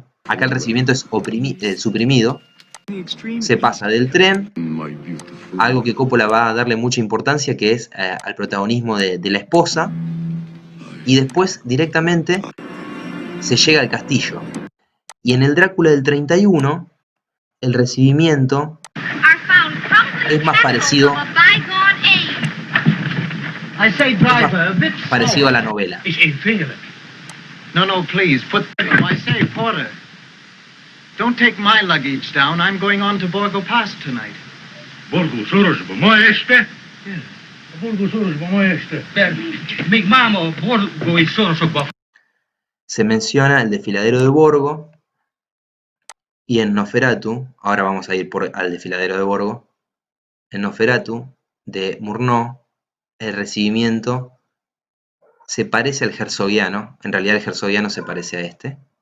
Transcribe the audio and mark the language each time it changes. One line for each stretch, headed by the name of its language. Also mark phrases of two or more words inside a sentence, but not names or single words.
Spanish: Acá el recibimiento es suprimido. Se pasa del tren, algo que Coppola va a darle mucha importancia, que es al protagonismo de la esposa, y después directamente se llega al castillo. Y en el Drácula del 31, el recibimiento es más parecido a la novela.
English: No, please, I say, Porter. Don't take my luggage down. I'm going on to Borgo Pass tonight.
Hungarian: Borgo Sorosba ma este?
English: Yes.
Hungarian: Borgo Sorosba ma este. Még máma Borgo és Sorosokba.
Spanish: Se menciona el desfiladero de Borgo y en Nosferatu, ahora vamos a ir al desfiladero de Borgo, en Nosferatu de Murnau, el recibimiento se parece al herzogiano, en realidad el herzogiano se parece a este.